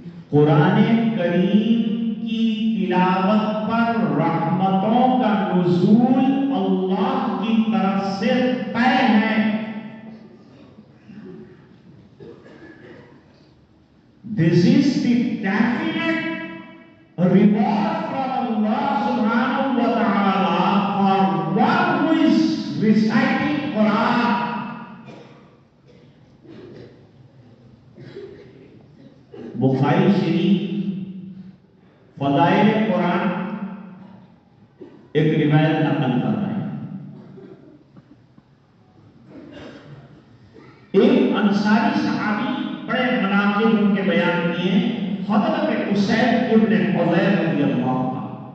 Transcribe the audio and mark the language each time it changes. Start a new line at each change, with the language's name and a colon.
Hindi: कुरान करीम की तिलावत पर रहमतों का नुज़ूल अल्लाह की तरफ से तय है।
English: This is the definite reward from Allah subhanahu wa ta'ala for one who is reciting Quran.
Hindi: Bukhari शरीफ फदाइल कुरान एक रिवायत नकल कर रहे हैं। एक अंसारी सहाबी बड़े मनाक़िब उनके बयान किए, हज़रत उसैद इब्न हुज़ैर रज़ियल्लाहु अन्हु।